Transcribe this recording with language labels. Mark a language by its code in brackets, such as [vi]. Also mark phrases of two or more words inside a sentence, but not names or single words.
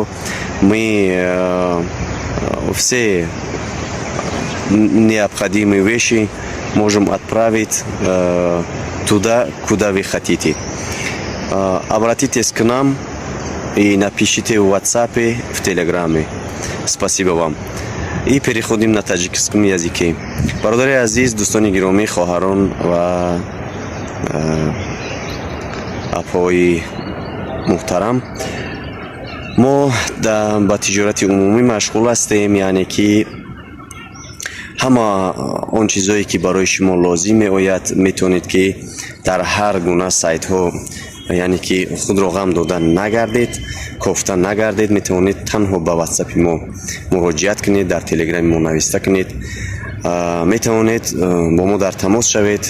[ru] Мы все необходимые вещи можем отправить туда, куда вы хотите. Обратитесь к нам и напишите в WhatsApp, в Telegram. Спасибо вам. И переходим на таджикском языке. [tg] برادر عزیز، دوستان گرامی، خواهران و اپای محترم، ما با تجارت عمومی مشغول هستیم، یعنی که همه آن چیزایی که برای شما لازم میآید میتونید که در هر گونه سایت ها، یعنی که خود را غم دادن نگردید، کفتن نگردید، میتونید تنها با واتساپ ما مراجعت کنید، در تلگرام ما نوشته کنید، میتونید با ما در تماس شوید.